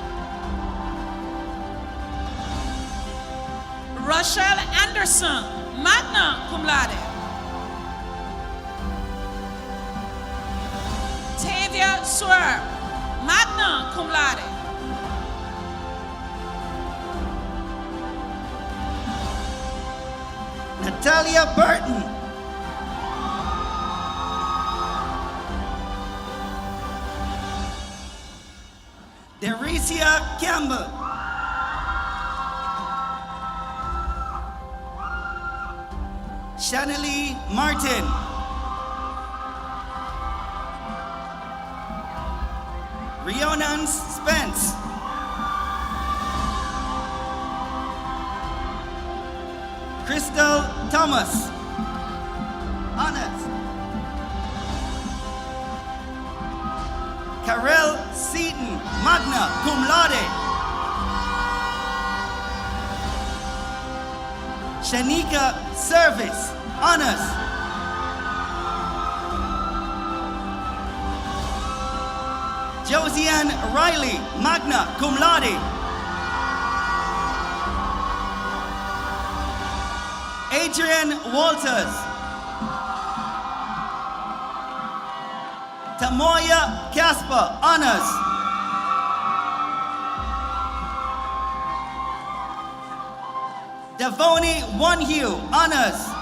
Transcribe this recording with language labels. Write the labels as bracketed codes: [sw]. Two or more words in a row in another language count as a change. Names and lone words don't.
[en] Rochelle Anderson, [la] magna cum laude. [en] Tavia Swer, [la] magna cum laude. [en] Natalia Burton. Dericia Campbell. Shanley Martin. Rhiannon Spence. Crystal Thomas. Honors. Karel Seaton, [la] magna cum laude. [en] Shanika Service, honors. Josiane Riley, [la] magna cum laude. [en] Adrian Walters. Tamoya Casper, honors. Devoni Onehue, honors.